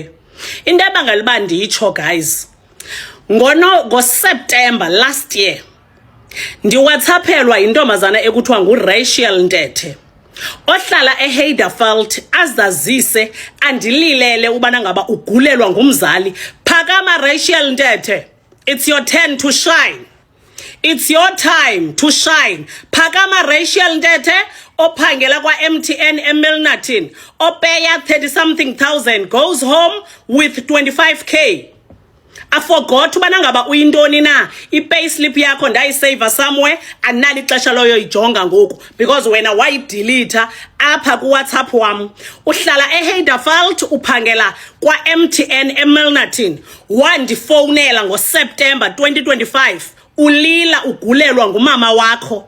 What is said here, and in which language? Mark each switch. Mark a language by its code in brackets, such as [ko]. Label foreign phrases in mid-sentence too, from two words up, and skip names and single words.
[xh] Into ebangaliba nditsho guys. Ngo-September [en] last year [xh] ndiwhatsaphelwa intombazana ekuthiwa nguRachel Ntethe ohlala eHeiderveld azazise andililele ubana ngaba ugulelwa ngumzali. Phakama Rachel Ntethe, [en] it's your turn to shine. It's your time to shine. [xh] Phakama Rachel Ntethe ophangela kwa MTN eMilnerton opeya [en] 30 something thousand goes home with 25k. I forgot [xh] ubana ngaba uyintoni na i-payslip yakho ndayisave somewhere anali ixesha loyo ijonga ngoku because wena wayidelete apha ku WhatsApp wam. Uhlala eHeiderveld uphangela kwa MTN eMilnerton wandifonela ngoSeptember 2025 ulila ugulelwa ngumama wakho.